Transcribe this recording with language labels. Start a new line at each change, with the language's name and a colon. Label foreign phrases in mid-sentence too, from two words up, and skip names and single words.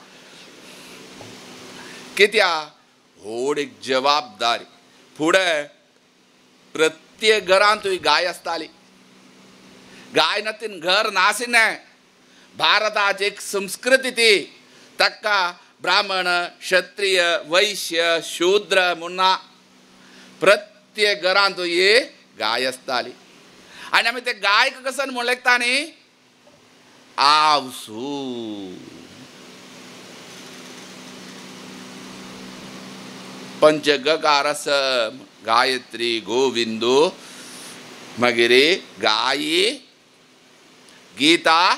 Konkani: कित्या व्हड एक जबाबदारी फुडें प्रत्येक घरांत गाय आसताली गाय नतीन घर नासिनें भारताची एक संस्कृती ती ताका ब्राह्मण क्षत्रिय वैश्य शूद्र म्हणना प्रत्येक घरांत ही गाय आसताली आनी आमी ते गायक कसं म्हणलेता न्ही आवसू पंचगकार गायत्री गोविंदो मागीर गायी गीता